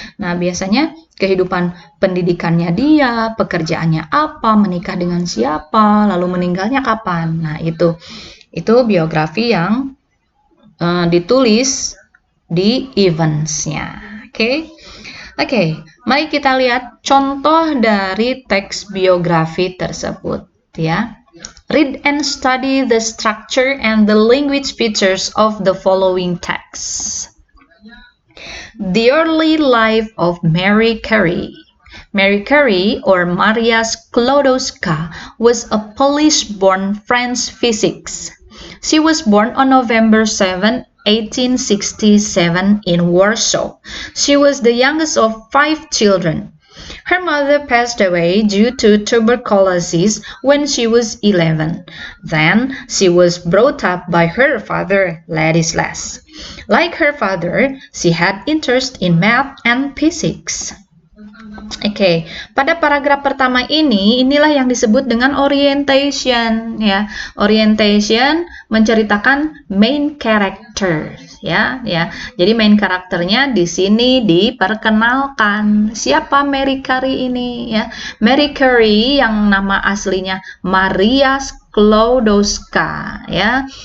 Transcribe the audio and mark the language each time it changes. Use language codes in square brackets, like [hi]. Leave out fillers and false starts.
[id] Nah, biasanya kehidupan pendidikannya dia, pekerjaannya apa, menikah dengan siapa, lalu meninggalnya kapan. Nah, itu biografi yang ditulis di eventsnya. Oke, mari kita lihat contoh dari teks biografi tersebut, ya. [en] Read and study the structure and the language features of the following text. The early life of Mary Curie. Mary Curie, or Maria Sklodowska, was a Polish-born French physicist. She was born on November 7, 1867 in Warsaw. She was the youngest of 5 children. Her mother passed away due to tuberculosis when she was 11. Then she was brought up by her father, Ladislas. Like her father, she had interest in math and physics. [id] Oke, pada paragraf pertama inilah yang disebut dengan orientation, ya. Orientation menceritakan main character, ya. Jadi main karakternya di sini diperkenalkan. Siapa Mary Curie ini, ya? Mary Curie yang nama aslinya Maria Sklodowska, ya.